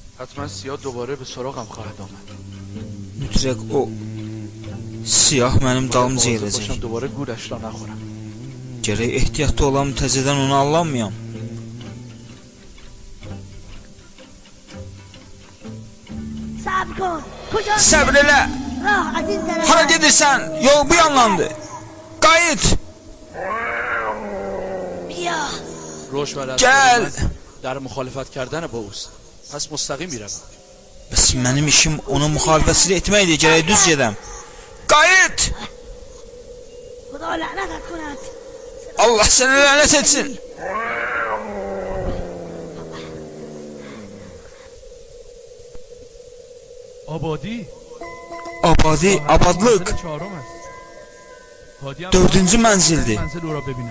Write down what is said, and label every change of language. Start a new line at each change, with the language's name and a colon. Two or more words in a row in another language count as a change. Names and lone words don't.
Persian: حتما سیاه دوباره به سراغم خواهد آمد.
Azerbaijani: Mütləq o siyah mənim dalımca gələcək.
Persian: باشم دوباره گولش را نخورم.
Azerbaijani: Gərək ehtiyatlı olam, təzədən onu allanmayam.
Persian: صبر کن. کجا؟
Azerbaijani: Səbr elə.
Persian: راه از این طرف.
Azerbaijani: Hara gedirsən? Yol bu yandandır. Qayıt.
Persian: بیا. روش و
Azerbaijani: Gəl.
Persian: در مخالفت کردن با اوست. پس مستقیم میروم.
Azerbaijani: Bəs mənim işim onun müxalifəsini etməkdir, gərək düz gedəm. Qayıt.
Persian: خدا لعنتت کند.
Azerbaijani: Allah səni lənət etsin.
Persian: آبادی
Azerbaijani: Abadi, abadlıq.
Persian: چهارم است. هادی هم
Azerbaijani: 4-cü mənzildir.
Persian: منزل او را ببینم.